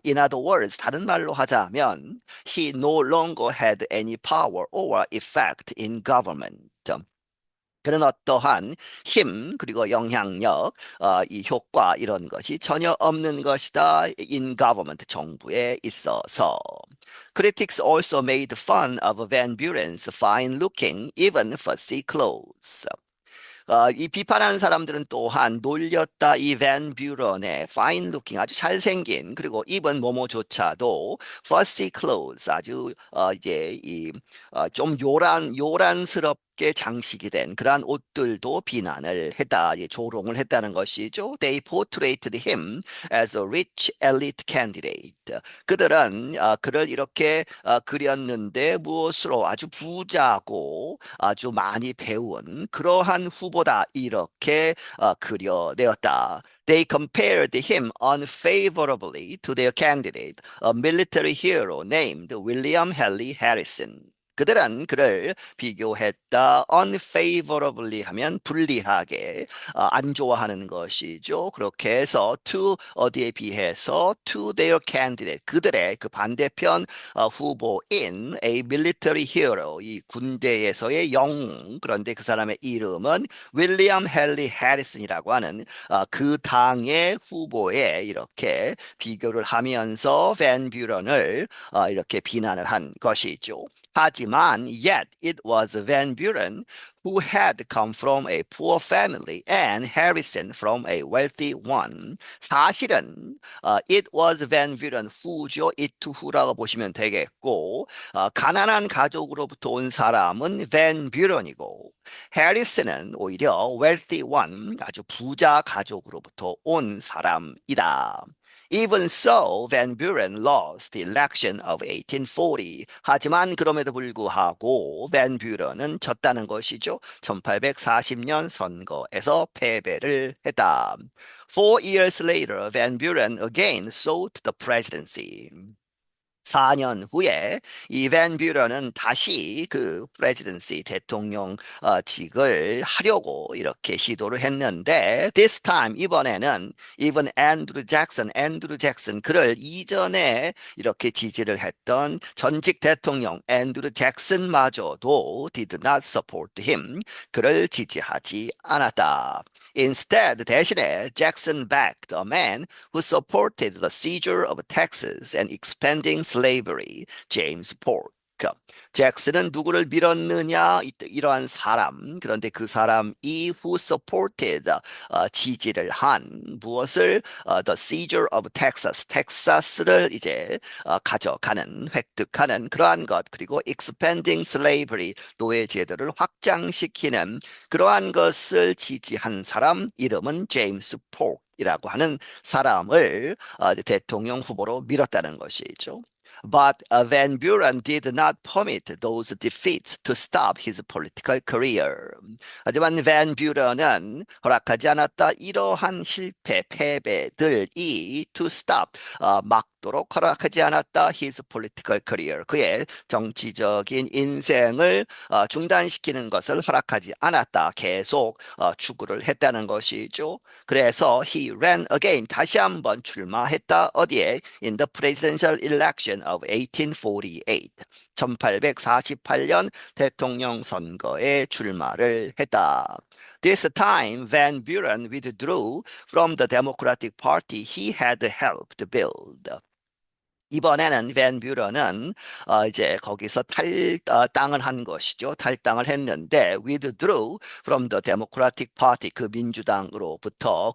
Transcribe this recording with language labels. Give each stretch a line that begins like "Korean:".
English: In other words,
Korean: 다른 말로 하자면
English: he no longer had any power or effect in government.
Korean: 그런 어떠한 힘 그리고 영향력, 이 효과 이런 것이 전혀 없는 것이다.
English: In government
Korean: 정부에 있어서.
English: Critics also made fun of Van Buren's fine-looking, even fussy clothes.
Korean: 이 비판하는 사람들은 또한 놀렸다 이 밴 뷰런의
English: fine looking
Korean: 아주 잘생긴 그리고 입은 뭐뭐조차도
English: fussy clothes
Korean: 아주 이제 좀 요란스럽게 장식이 된 그러한 옷들도 비난을 했다, 조롱을 했다는 것이죠.
English: They portrayed him as a rich elite candidate.
Korean: 그들은 그를 이렇게 그렸는데 무엇으로 아주 부자고 아주 많이 배운 그러한 후보다 이렇게 그려내었다.
English: They compared him unfavorably to their candidate, a military hero named William Henry Harrison.
Korean: 그들은 그를 비교했다. unfavorably 하면 불리하게 안 좋아하는 것이죠. 그렇게 해서 to 어디에 비해서
English: to their candidate
Korean: 그들의 그 반대편 후보인
English: a military hero
Korean: 이 군대에서의 영웅 그런데 그 사람의 이름은 윌리엄 헨리 해리슨이라고 하는 그 당의 후보에 이렇게 비교를 하면서 밴 뷰런을 이렇게 비난을 한 것이죠. 하지만
English: yet it was Van Buren who had come from a poor family and Harrison from a wealthy one.
Korean: 사실은
English: it was Van Buren who죠. it who
Korean: 라고 보시면 되겠고 가난한 가족으로부터 온 사람은 Van Buren이고 해리슨은 오히려
English: wealthy one
Korean: 아주 부자 가족으로부터 온 사람이다.
English: Even so, Van Buren lost the election of 1840.
Korean: 하지만 그럼에도 불구하고 밴 뷰런은 졌다는 것이죠. 1840년 선거에서 패배를 했다.
English: 4 years later, Van Buren again sought the presidency.
Korean: 4년 후에 이 밴 뷰런은 다시 그 프레지던시 대통령직을 하려고 이렇게 시도를 했는데
English: this time
Korean: 이번에는 even 앤드루 잭슨 그를 이전에 이렇게 지지를 했던 전직 대통령 앤드루 잭슨마저도
English: did not support him
Korean: 그를 지지하지 않았다.
English: Instead,
Korean: 대신에
English: Jackson backed a man who supported the seizure of Texas and expanding slavery, James Polk.
Korean: 잭슨은 누구를 밀었느냐? 이러한 사람. 그런데 그 사람이
English: who supported,
Korean: 지지를 한 무엇을
English: the seizure of Texas,
Korean: 텍사스를 이제 가져가는, 획득하는 그러한 것. 그리고
English: expanding slavery,
Korean: 노예 제도를 확장시키는 그러한 것을 지지한 사람 이름은 제임스 폴이라고 하는 사람을 대통령 후보로 밀었다는 것이죠.
English: But Van Buren did not permit those defeats to stop his political career.
Korean: 하지만 반 뷰런은 허락하지 않았다. 이러한 실패, 패배들이
English: to stop,
Korean: 막도록 허락하지 않았다.
English: his political career.
Korean: 그의 정치적인 인생을 중단시키는 것을 허락하지 않았다. 계속 추구를 했다는 것이죠. 그래서
English: he ran again.
Korean: 다시 한번 출마했다. 어디에?
English: In the presidential election of 1848.
Korean: 1848년 대통령 선거에 출마를 했다.
English: This time, Van Buren withdrew from the Democratic Party he had helped build.
Korean: 이번에는 밴 뷰런은 이제 거기서 탈당을 한 것이죠. 탈당을 했는데
English: withdrew from the Democratic Party,
Korean: 그 민주당으로부터.